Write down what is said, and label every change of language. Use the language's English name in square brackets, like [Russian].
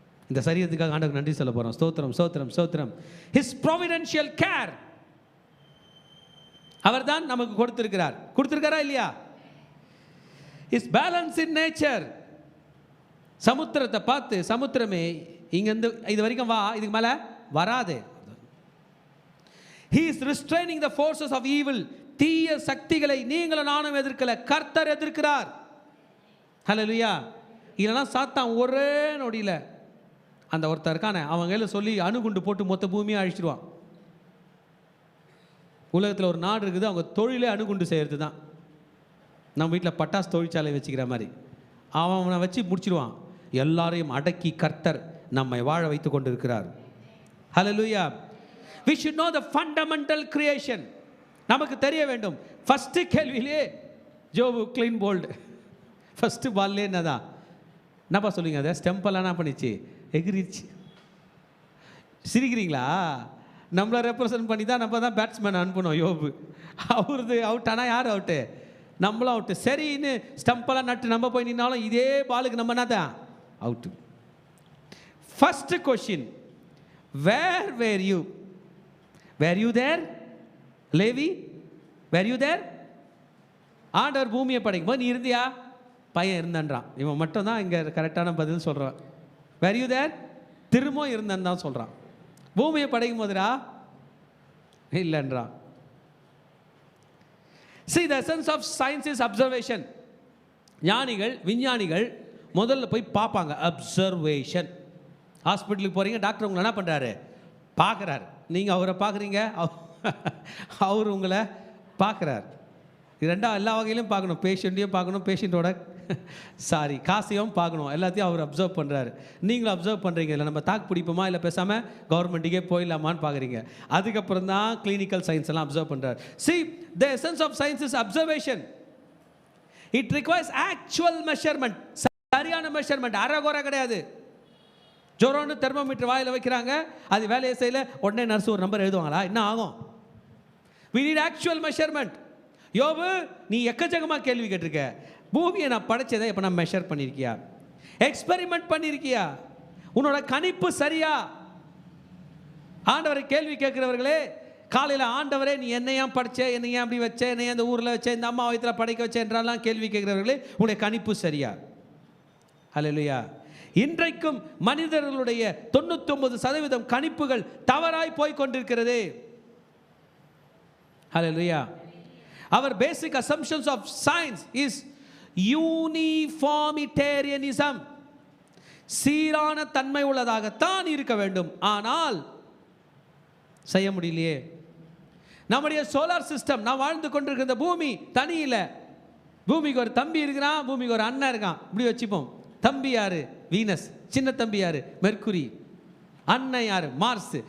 [Tamil] இந்த சரீரத்துக்காக ஆண்டவருக்கு நன்றி சொல்ல போகிறோம். ஸ்தோத்திரம், ஸ்தோத்திரம், ஸ்தோத்திரம். [English] his providential care, [Tamil] அவர் தான் நமக்கு கொடுத்திருக்காரா இல்லையா? [English] Is balance in nature. [Tamil] சமுத்திரத்தை பார்த்து, சமுத்திரமே இங்கேருந்து இது வரைக்கும் வா, இதுக்கு மேலே வராது. [English] He is restraining the forces of evil. [Tamil] தீய சக்திகளை நீங்களும் நானும் எதிர்க்கல, கர்த்தர் எதிர்க்கிறார். ஹல்லேலூயா. இல்லைன்னா சாத்தான் ஒரே நொடியில் அந்த ஒருத்தர் இருக்கானே அவன் கையில் சொல்லி அணுகுண்டு போட்டு மொத்த பூமியை அழிச்சிடுவான். உலகத்தில் ஒரு நாடு இருக்குது, அவங்க தொழிலே அணுகுண்டு செய்கிறது தான். நம்ம வீட்டில் பட்டாசு தொழிற்சாலை வச்சுக்கிற மாதிரி அவனை வச்சு முடிச்சிடுவான். எல்லாரையும் அடக்கி கர்த்தர் நம்மை வாழ வைத்து கொண்டு இருக்கிறார். ஹல்லேலூயா. [English] We should know the fundamental creation. [Tamil] நமக்கு தெரிய வேண்டும். ஃபர்ஸ்ட் கேள்வியிலே ஜோபு க்ளீன் போல்டு, ஃபர்ஸ்ட் பால்லே என்னதான் என்னப்பா சொல்லுங்க, அதை ஸ்டெம்பெல்லாம் என்ன பண்ணிச்சு, எகிரிச்சு. சிரிக்கிறீங்களா? நம்மளை ரெப்ரசன்ட் பண்ணி தான் நம்ம தான் பேட்ஸ்மேன் அனுப்பணும். யோபு அவரது அவுட், ஆனால் யார் அவுட்டு? நம்மளும் அவுட்டு. சரின்னு ஸ்டம்பெல்லாம் நட்டு நம்ம போய் நின்னாலும் இதே பாலுக்கு நம்ம என்ன தான் out. [English] First question, where where you? Where you there? [Tamil] Levi, [English] Where you there? [Tamil] ஆண்டவர் பூமியை படைக்கும் போது நீ இருந்தியா? பையன் இருந்தான்றான். இவன் மட்டும் தான் இங்கே கரெக்டான பதில் சொல்கிறான். [English] Where you there? [Tamil] திரும்ப இருந்தேன்னு தான் சொல்கிறான். பூமியை படைக்கும் போதுடா இல்லைன்றான். [English] See, the essence of science is observation. [Tamil] ஞானிகள், விஞ்ஞானிகள் முதல்ல போய் பார்ப்பாங்க. அப்சர்வேஷன். ஹாஸ்பிட்டலுக்கு போகிறீங்க, டாக்டர் உங்களை என்ன பண்ணுறாரு? பார்க்குறாரு. நீங்கள் அவரை பார்க்குறீங்க, அவர் உங்களை பார்க்குறாரு. ரெண்டாவது எல்லா வகையிலும் பார்க்கணும். பேஷண்ட்டையும் பார்க்கணும், பேஷண்ட்டோட காசையும் பார்க்கணும், எல்லாத்தையும் அவர் அப்சர்வ் பண்ணுறாரு. நீங்களும் அப்சர்வ் பண்ணுறீங்க. இல்லை நம்ம தாக்கு பிடிப்போமா, இல்லை பேசாமல் கவர்மெண்ட்டுக்கே போயிடலாமான்னு பார்க்குறீங்க. அதுக்கப்புறம் தான் கிளினிக்கல் சயின்ஸ் எல்லாம் அப்சர்வ் பண்ணுறாரு. [English] See, the essence of science is observation. It requires actual measurement. [Tamil] சரியான மெஷர்மெண்ட், அரைகுறை கிடையாது. ஜொரோன்னு தெர்மோமீட்டர் வாயில் வைக்கிறாங்க, அது வேலையை செய்யல, உடனே நர்ஸ் ஒரு நம்பர் எழுதுவாங்களா? என்ன ஆகும்? [English] We need actual measurement. [Tamil] யோபு, நீ எக்கச்சக்கமாக கேள்வி கேட்டிருக்க. பூமியை நான் படைச்சதை இப்போ நான் மெஷர் பண்ணியிருக்கியா? எக்ஸ்பெரிமெண்ட் பண்ணியிருக்கியா? உன்னோட கணிப்பு சரியா? ஆண்டவரை கேள்வி கேட்கிறவர்களே, காலையில் ஆண்டவரே நீ என்னையா படைச்ச, என்னையா அப்படி வச்ச, என்னையா இந்த ஊரில் வச்ச, இந்த அம்மா வயிற்றில் படைக்க வச்ச என்றெல்லாம் கேள்வி கேட்கிறவர்களே, உன்னுடைய கணிப்பு சரியா? ஹல்லேலூயா. இன்றைக்கும் மனிதர்களுடைய 99% கணிப்புகள் தவறாய் போய் கொண்டிருக்கிறது. ஹல்லேலூயா. [English] Our basic assumptions of science is uniformitarianism. [Tamil] சீரான தன்மை உள்ளதாகத்தான் இருக்க வேண்டும், ஆனால் செய்ய முடியலையே. நம்முடைய சோலார் சிஸ்டம், நாம் வாழ்ந்து கொண்டிருக்கிற பூமி தனி இல்லை. பூமிக்கு ஒரு தம்பி இருக்கிறான், பூமிக்கு ஒரு அண்ணன் இருக்கான், இப்படி வச்சுப்போம். தம்பி யாரு? வீனஸ். சின்ன தம்பி யாரு? மெர்க்குரி. அண்ணன் யாரு? மார்ஸ்.